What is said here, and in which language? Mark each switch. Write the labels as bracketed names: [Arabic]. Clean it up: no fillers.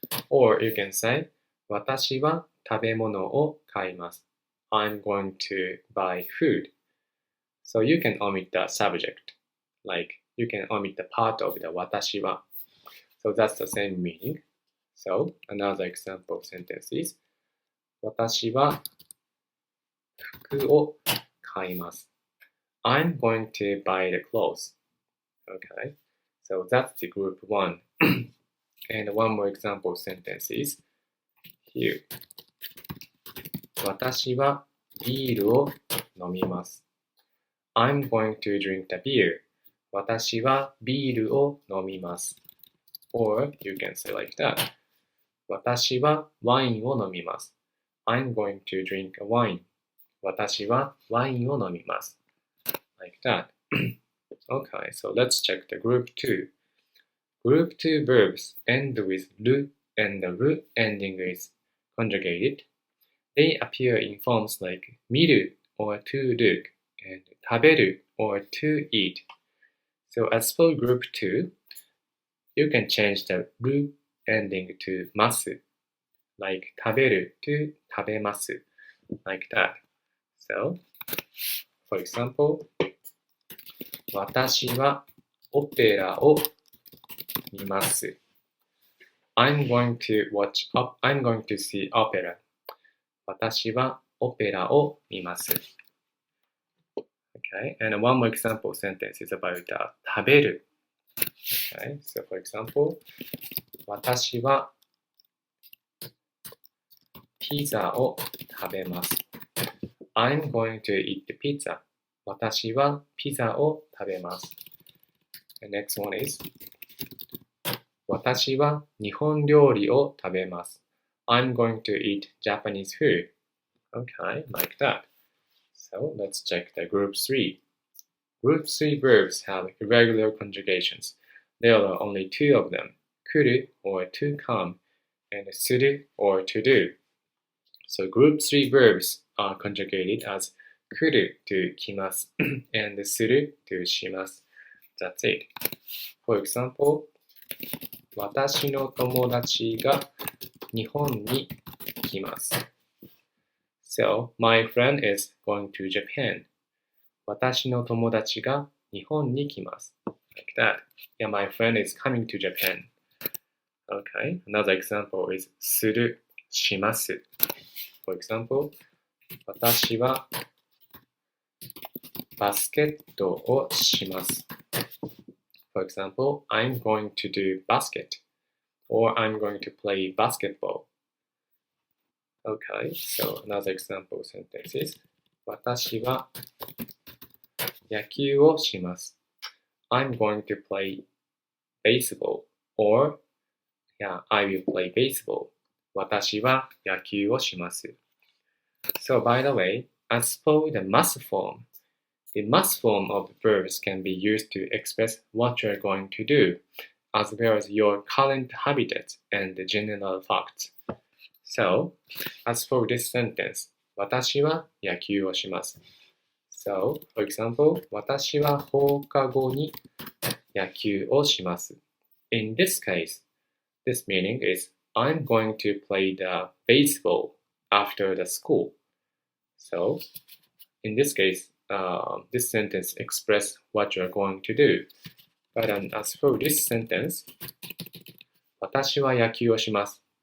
[English] Or you can say, [Japanese] 私は食べ物を買います。 [English] I'm going to buy food. So you can omit the subject. Like, you can omit the part of the 私は. So that's the same meaning. So, another example sentence is [Japanese] 私は服を買います。 [English] I'm going to buy the clothes. Okay, so that's the group 1. And one more example sentence is here. [Japanese] 私はビールを飲みます。 [English] I'm going to drink the beer. [Japanese] 私はビールを飲みます。 [English] Or you can say like that. [Japanese] 私はワインを飲みます。 [English] I'm going to drink a wine. [Japanese] 私はワインを飲みます。 [English] Like that. Okay, so let's check the group 2. Group 2 verbs end with ru and the ru ending is conjugated. They appear in forms like 見る or to look and 食べる or to eat. So as for group 2, you can change the ru ending to ます like 食べる to 食べます like that. So, for example, [Japanese] 私はオペラを見ます。 [English] I'm going to see opera. [Japanese] 私はオペラを見ます。 [English] Okay, and one more example sentence is about 食べる。 Okay, so for example, [Japanese] 私はピザを食べます。 [English] I'm going to eat the pizza. [Japanese] 私はピザを食べます。 [English] The next one is [Japanese] 私は日本料理を食べます。 [English] I'm going to eat Japanese food. Okay, like that. So let's check the group 3. Group 3 verbs have irregular conjugations. There are only 2 of them, 来る or to come, and する or to do. So group 3 verbs are conjugated as 来る to 来ます and する to します。 That's it. For example, [Japanese] 私の友達が日本に来ます。 [English] So, my friend is going to Japan. [Japanese] 私の友達が日本に来ます。 [English] Like that. Yeah, my friend is coming to Japan. Okay, another example is する、します。 For example, [Japanese] 私はバスケットをします。 [English] For example, I'm going to do basket or I'm going to play basketball. Okay, so another example sentence is [Japanese] 私は野球をします。 [English] I'm going to play baseball or I will play baseball. [Japanese] 私は野球をします。 [English] So by the way, as for the must form, the must form of verbs can be used to express what you're going to do, as well as your current habitat and the general facts. So, as for this sentence, [Japanese] 私は野球をします。 [English] So, for example, [Japanese] 私は放課後に野球をします。 [English] In this case, this meaning is I'm going to play the baseball after the school. So, in this case, this sentence expresses what you're going to do. But as for this sentence, [Japanese] 私は野球をします。